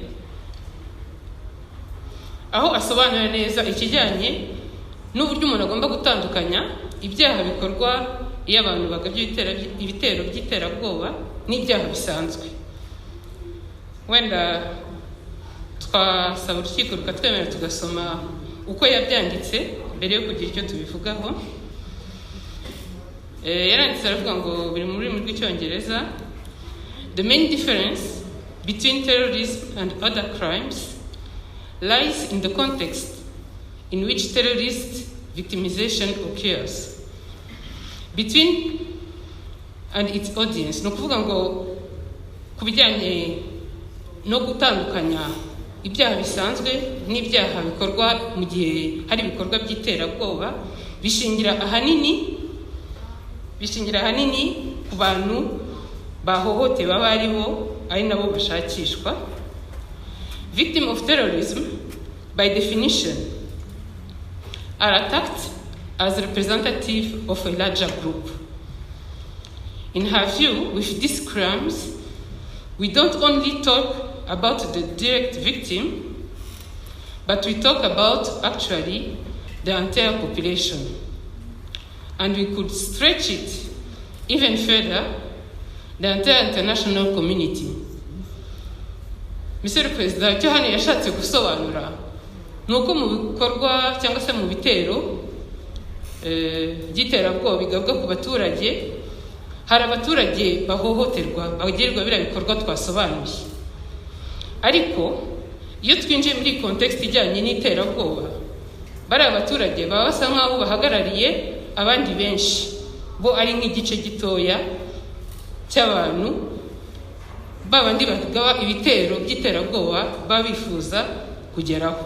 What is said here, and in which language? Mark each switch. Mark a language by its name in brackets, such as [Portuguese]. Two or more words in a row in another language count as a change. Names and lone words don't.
[Kinyarwanda] aho asobanura neza ikijyanye n'uburyo umuntu agomba gutandukanya ibyaha bikorwa iyo abantu bagabye ibitero by'iterabwoba n'ibyaha bisanzwe. Wenda twasaba urukiko rukatwemerera tugasoma uko yabyanditse mbere yo kugira icyo tubivugaho. Yaranditse aravuga ngo biri mu rurimi rw'icyongereza: [English] The main difference between terrorism and other crimes lies in the context in which terrorist victimization occurs between and its audience. [Kinyarwanda] No kuvuga ngo kubijyanye no gutandukanya ibyaha bisanzwe n'ibyaha bikorwa mu gihe hari ibikorwa by'iterabwoba bishingira ahanini ku bantu bahohotewe baba ari nabo bashakishwa. [English] Victim of terrorism, by definition, are attacked as representative of a larger group. In her view, with these crimes, we don't only talk about the direct victim, but we talk about actually the entire population. And we could stretch it even further, the entire international community. Mr. President, [Kinyarwanda] icyo hano yashatse gusobanura ni uko mu bikorwa cyangwa se mu bitero by'iterabwoba bigabwa ku baturage, hari abaturage bahohoterwa bagirirwa biriya bikorwa twasobanuye. Ariko iyo twinjiye muri context ijyanye n'iterabwoba, bari abaturage baba basa nk'aho bahagarariye abandi benshi, bo ari nk'igice gitoya cy'abantu babandi bagaba ibitero by'iterabwoba babifuza kugeraho.